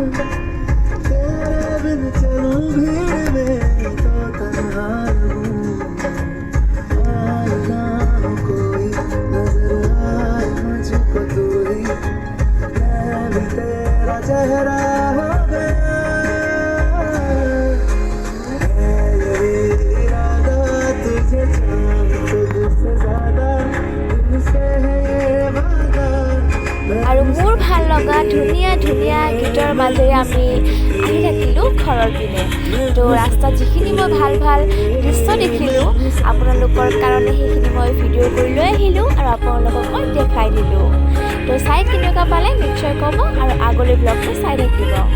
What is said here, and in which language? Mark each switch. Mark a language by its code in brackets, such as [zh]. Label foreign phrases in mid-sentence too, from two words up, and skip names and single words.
[hi] तेरे बिन चलूं भीड़ में तो तन्हा हूँ, आए ना हो कोई नजर आए मुझको तू ही, मैं भी तेरा चेहरा हो गया, है यही इरादा तुझे चाहूं तुझसे ज्यादा, तुझसे है ये वादा। [as] আৰু মোৰ ভাল লগা ধুনীয়া ধুনীয়া গীতৰ মাজেৰে আমি আহি থাকিলোঁ ঘৰৰ পিনে। তো ৰাস্তাত যিখিনি মই ভাল ভাল দৃশ্য দেখিলোঁ আপোনালোকৰ কাৰণে সেইখিনি মই ভিডিঅ' কৰি লৈ আহিলোঁ আৰু আপোনালোকক মই দেখাই দিলোঁ। তো চাই কেনেকুৱা পালে নিশ্চয় ক'ব আৰু আগলৈ ব্লগটো চাই থাকিব।